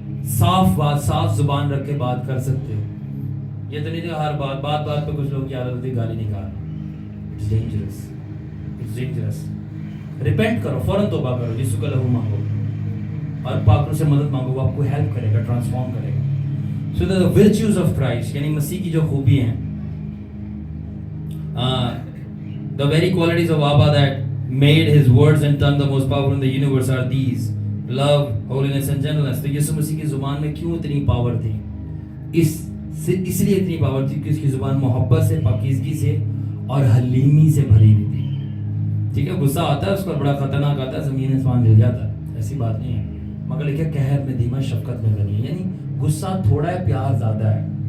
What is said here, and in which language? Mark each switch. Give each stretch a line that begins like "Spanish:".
Hindi: साफ जुबान रख के बात कर सकते हो. ये तो नहीं कि हर बात पे कुछ लोग की आदत होती है गाली निकालना.
English: It's dangerous.
Hindi: रिपेंट करो, फौरन तौबा करो, यीशु का लहू मांगो और पाकरू से मदद मांगो. वो आपको हेल्प करेगा, ट्रांसफॉर्म करेगा.
English: so the virtues of Christ,
Hindi: यानी मसीह की जो खूबी हैं,
English: the very qualities of Abba that made his words and tongue the most powerful in the universe are these: love, holiness and gentleness.
Hindi: तो यीशु मसीह की जुबान में क्यों इतनी पावर थी? इसलिए इतनी पावर थी कि उसकी जुबान मोहब्बत से, पाकीज़गी से और हलीमी से भरी हुई थी. ठीक है, गुस्सा आता है उसका, बड़ा खतरनाक आता है, ज़मीन आसमान हिल जाता है, ऐसी बात नहीं है. मगर लिखा कहर में धीमा, शफकत में गनी है. यानी गुस्सा थोड़ा है, प्यार ज़्यादा है.